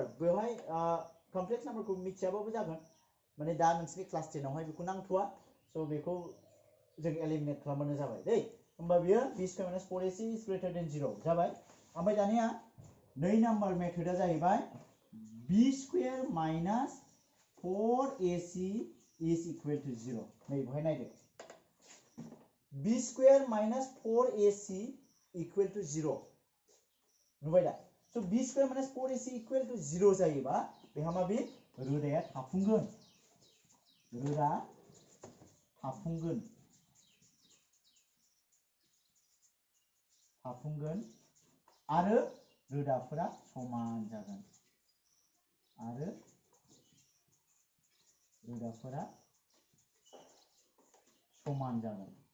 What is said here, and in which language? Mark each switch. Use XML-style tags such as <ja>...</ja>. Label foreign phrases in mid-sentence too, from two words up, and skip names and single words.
<brx>बेवहाय कमप्लेक्स नाम्बारखौ मिथियाबाबो जागोन, माने दा नोंसोरनि क्लास 10 आवहाय बेखौ नांथ'वा। स' बेखौ जों एलिमिनेट खालामबानो जाबाय दै। होमबा बियो</brx> <en>b square minus 4ac is greater than 0</en> <brx>जाबाय। ओमफ्राय दानिया 2 नाम्बार मेथडआ जाहैबाय</brx> <en>b square minus 4ac is equal to 0.</en> <brx>नै बेवहाय नायदो</brx> <en>b square minus 4ac equal to 0</en> <brx>नुबाय दा। स'</brx> <en>b square minus 4ac equal to 0</en> <brx>जायोबा बेहा मा बे रोदाया थाफुंगोन, रोदा थाफुंगोन आरो रोदाफोरा समान जागोन, आरो रोदाफोरा समान जागोन।</brx>